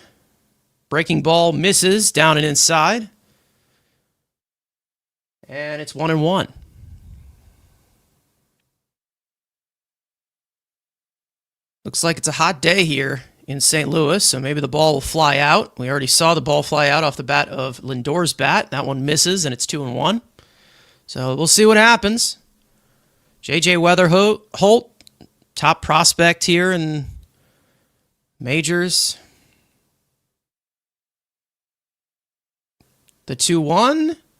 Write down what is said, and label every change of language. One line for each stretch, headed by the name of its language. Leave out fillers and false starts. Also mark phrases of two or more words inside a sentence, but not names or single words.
English: Breaking ball misses down and inside. And it's 1-1. Looks like it's a hot day here in St. Louis, so maybe the ball will fly out. We already saw the ball fly out off the bat of Lindor's bat. That one misses, and it's 2-1. So we'll see what happens. J.J. Weatherholt, top prospect here in majors. The 2-1.